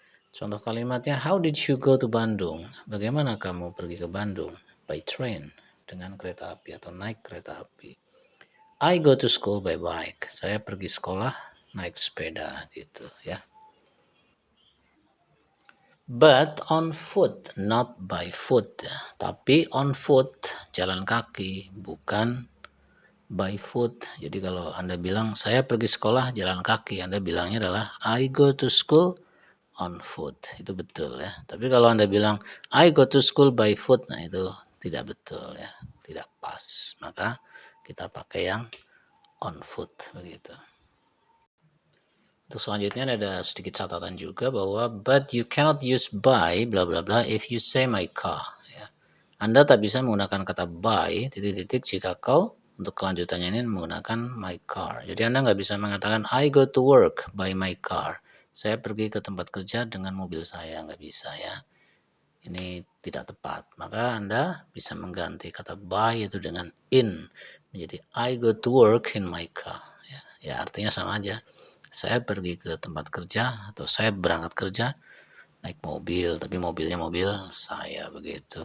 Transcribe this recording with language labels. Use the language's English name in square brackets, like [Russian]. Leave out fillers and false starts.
[Indonesian] Contoh kalimatnya, [English] how did you go to Bandung? [Indonesian] Bagaimana kamu pergi ke Bandung? By train dengan kereta api atau naik kereta api. [English] I go to school by bike. [Indonesian] Saya pergi sekolah naik sepeda gitu ya. [English] But on foot, not by foot. Tapi on foot, jalan kaki, bukan by foot. [Indonesian] Jadi kalau Anda bilang saya pergi sekolah jalan kaki, Anda bilangnya adalah [English] I go to school on foot. [Indonesian] Itu betul ya. Tapi kalau Anda bilang [English] I go to school by foot, [Indonesian] nah itu tidak betul ya. Tidak pas. Maka kita pakai yang on foot begitu. Untuk selanjutnya ada sedikit catatan juga bahwa [English] but you cannot use by bla bla bla if you say my car ya. [Indonesian] Anda tak bisa menggunakan kata by titik-titik jika kau untuk kelanjutannya ini menggunakan my car. Jadi Anda nggak bisa mengatakan [English] I go to work by my car. [Indonesian] Saya pergi ke tempat kerja dengan mobil saya, nggak bisa ya. Ini tidak tepat. Maka Anda bisa mengganti kata by itu dengan in menjadi [English] I go to work in my car. [Indonesian] Ya artinya sama aja. Saya pergi ke tempat kerja atau saya berangkat kerja naik mobil, tapi mobilnya mobil saya begitu.